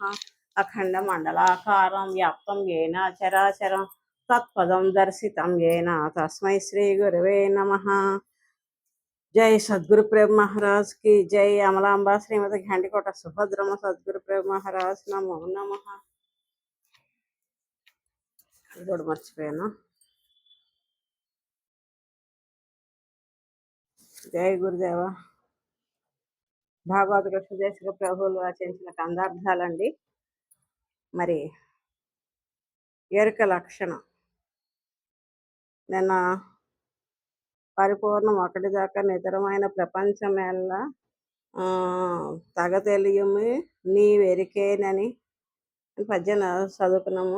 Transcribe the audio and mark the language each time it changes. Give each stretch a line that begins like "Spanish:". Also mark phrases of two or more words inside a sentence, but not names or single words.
Sanskrit: अखंड मंडलाकारं व्याप्तं येन चराचरं तत्पदं दर्शितं येन तस्मै श्री गुरुवे नमः।
Hindi: जय सद्गुरु प्रेम महाराज की जय।
Sanskrit: अमलांबा श्रीमती घंटिकोट सुभद्रम सद्गुरु प्रेम महाराज नमो नमः।
Telugu: ఇది మర్చిపోయాను। జై గురుదేవ। భాగవత కృష్ణదేశిక ప్రభువులు రచించిన కందార్థాలండి। మరి ఎరుక లక్షణం నిన్న పరిపూర్ణం ఒకటి దాకా నితరమైన ప్రపంచమేళ్ళ తగ తెలియము నీవెరికేనని పద్యం చదువుకున్నాము।